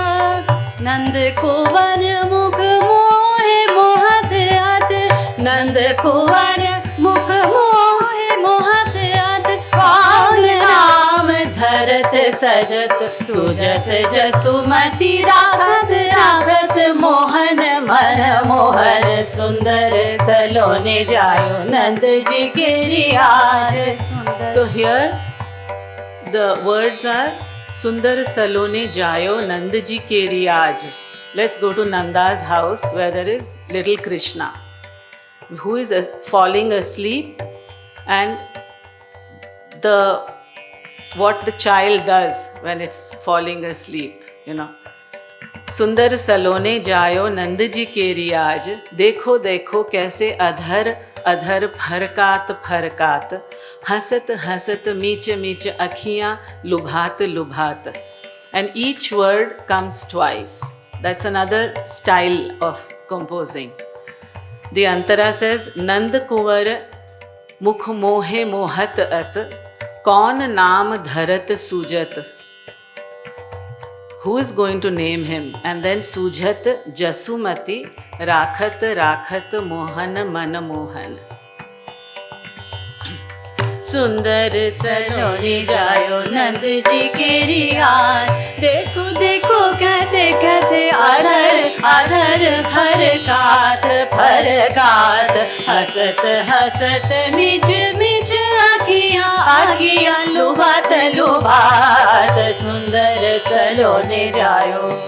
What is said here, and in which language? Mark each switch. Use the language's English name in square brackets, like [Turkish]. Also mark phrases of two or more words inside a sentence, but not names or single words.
[Hindi] मुख मोहे मोहत अत नंद कुंवर मुख मोहे मोहत अत कौन नाम धरत सजत सुजत जसुमति राखत राखत मोहन मन मोहन सुंदर सलोने जायो नंद जी के रियाज. [English] So here the words are [Hindi] सुंदर सलोने जायो नंदजी के रियाज. [English] Let's go to Nanda's house where there is little Krishna who is falling asleep, and what the child does when it's falling asleep, [Hindi] सुंदर सलोने जायो नंदजी के रियाज. देखो देखो कैसे अधर अधर फरकात फरकात हसत हसत मीच मीच अखियाँ लुभात लुभात. [English] And each word comes twice. That's another style of composing. The Antara says, [Hindi] नंद कुंवर मुख मोहे मोहत अत कौन नाम धरत सुजत. [English] Who is going to name him? And then [Hindi] सुजत जसुमति राखत राखत मोहन मन मोहन. सुंदर सलोने जायो नंद जी के रियाज देखो देखो कैसे कैसे अधर अधर फरकात फरकात हसत हसत मिच मिच आखियाँ आखियाँ लुभात लुभात सुंदर सलोने जायो